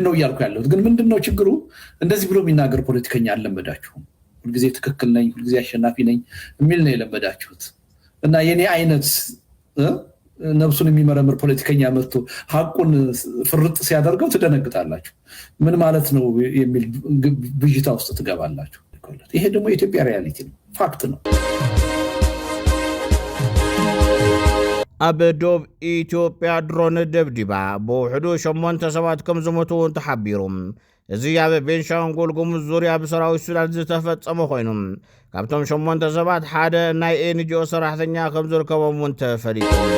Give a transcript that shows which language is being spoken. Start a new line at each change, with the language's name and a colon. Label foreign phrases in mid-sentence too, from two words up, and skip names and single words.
Amharic: ነው ያልኩ ያለው ግን ምንድነው ችግሩ እንደዚህ ብሎ የሚናገር ፖለቲከኛ አልለመዳችሁም ሁልጊዜ ትክክል ነኝ ሁልጊዜ አሸናፊ ነኝ የሚል ነው የለመዳችሁት እና የኔ አይነት ነብሱን የሚመረምር ፖለቲከኛ መጥቶ ሐቁን ፍርጥ ሲያደርገው ትደነግጣላችሁ ምን ማለት ነው የሚል ብጅታ ውስጥ ትገባላችሁ ይሄ ደግሞ የኢትዮጵያ ሪያሊቲ ነው ፋክት ነው
Tigrinya: ኣብ ዶብ ኢትዮጵያ ድሮን ደብዲባ ብውሕዱ 8 ሰባት ከም ዝሞቱ ተሓቢሩ እዚ ኣብ ቤንሻንጉል ጉሙዝ ዙርያ ብሰራዊት ሱዳን ዝተፈጸመ ኮይኑ ካብቶም 8 ሰባት ሓደ ናይ ኤንጂኦ ሰራሕተኛ ከም ዝርከቦም እውን ተፈሊጡ